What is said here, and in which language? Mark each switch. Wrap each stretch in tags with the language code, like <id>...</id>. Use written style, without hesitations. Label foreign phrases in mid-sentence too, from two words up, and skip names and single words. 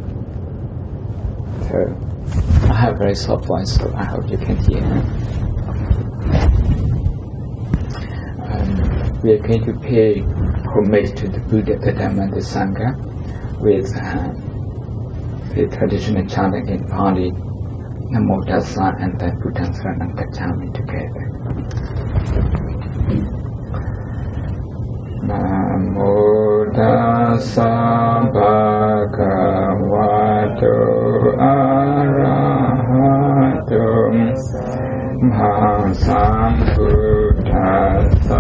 <en>So I have very soft voice, so I hope you can hear me. We are going to pay homage to the Buddha, the Dhamma, the Sangha with the traditional chanting in Pali,</en> <pi>Namo Tassa</pi> <en>and then</en> <pi>Buddhaṃ Saranam Gacchāmi</pi> <en>together.</en> <pi>Namo Tassa Bhagavato Arahato Sammasambuddhassa.</pi>